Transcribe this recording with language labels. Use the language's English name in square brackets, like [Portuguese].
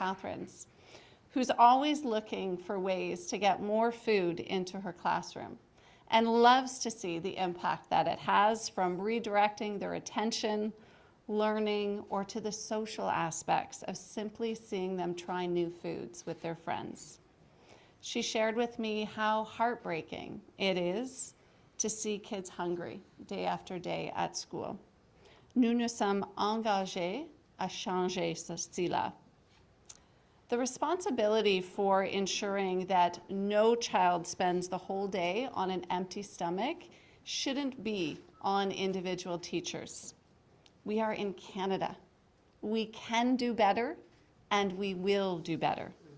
[English] Catharines, who's always looking for ways to get more food into her classroom and loves to see the impact that it has, from redirecting their attention, learning, or to the social aspects of simply seeing them try new foods with their friends. She shared with me how heartbreaking it is to see kids hungry day after day at school. [French] Nous nous sommes engagés à changer cela. [English] The responsibility for ensuring that no child spends the whole day on an empty stomach shouldn't be on individual teachers. We are in Canada. We can do better, and we will do better.